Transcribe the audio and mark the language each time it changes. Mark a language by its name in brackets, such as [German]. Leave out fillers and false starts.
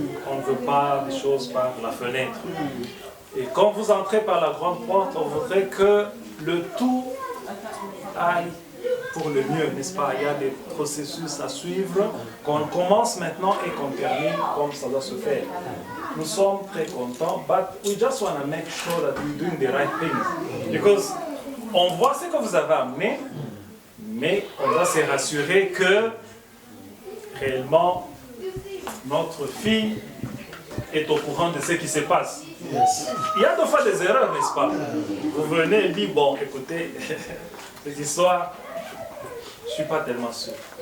[French] On ne veut pas des choses par la fenêtre. Et quand vous entrez par la grande porte, on voudrait que le tout aille pour le mieux, n'est-ce pas? Il y a des processus à suivre, qu'on commence maintenant et qu'on termine comme ça doit se faire. Nous sommes très contents, [English] but we just want to make sure that we're doing the right things. Because [French] on voit ce que vous avez amené, mais on doit se rassurer que réellement notre fille est au courant de ce qui se passe. [English] Yes. [French] Il y a des fois des erreurs, n'est-ce pas? Vous venez et dites, bon, écoutez, cette histoire, je ne suis pas tellement sûr.